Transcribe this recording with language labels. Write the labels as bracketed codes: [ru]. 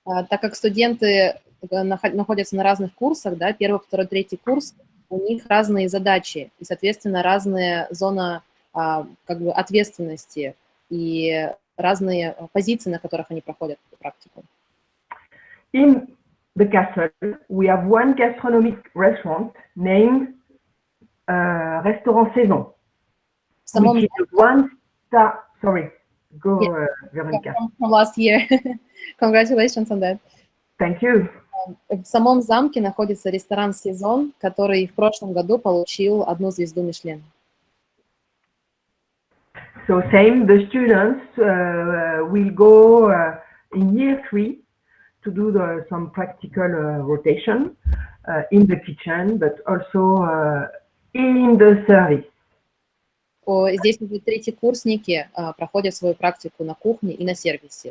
[ru] Так как студенты находятся на разных курсах, да, 1, 2, 3 курс, у них разные задачи и, соответственно, разная зона как бы ответственности и разные позиции, на которых они проходят практику. [en] In the castle, we have one gastronomic restaurant named Restaurant Saison, which is a 1-star. Sorry, go, Veronica. From last year. Congratulations on that. Thank you. [ru] В самом замке находится ресторан «Сезон», который в прошлом году получил 1 звезду Мишлен. [en] So same, the students will go in year 3 to do some practical rotation in the kitchen, but also in the service. [ru] Здесь уже 3-курсники проходят свою практику на кухне и на сервисе.